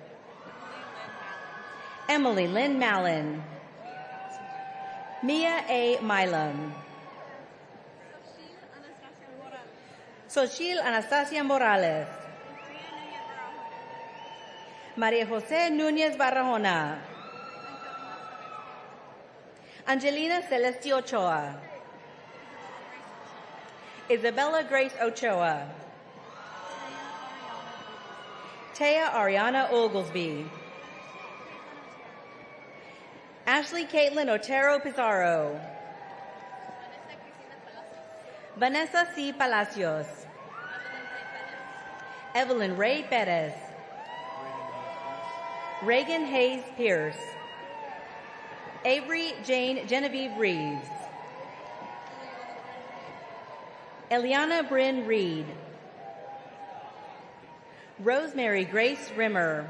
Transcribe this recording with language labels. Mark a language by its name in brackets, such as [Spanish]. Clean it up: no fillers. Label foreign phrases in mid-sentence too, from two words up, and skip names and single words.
[English] Emily Lynn Mallon. Mia A. Milam. Xochitl Anastasia Morales. Maria Jose Núñez Barrahona. Angelina Celeste Ochoa. Isabella Grace Ochoa. Tea Ariana Oglesby. Ashley Caitlin Otero Pizarro. Vanessa C. Palacios. Evelyn Ray Perez. Reagan Hayes Pierce. Avery Jane Genevieve Reeves. Eliana Bryn Reed. Rosemary Grace Rimmer.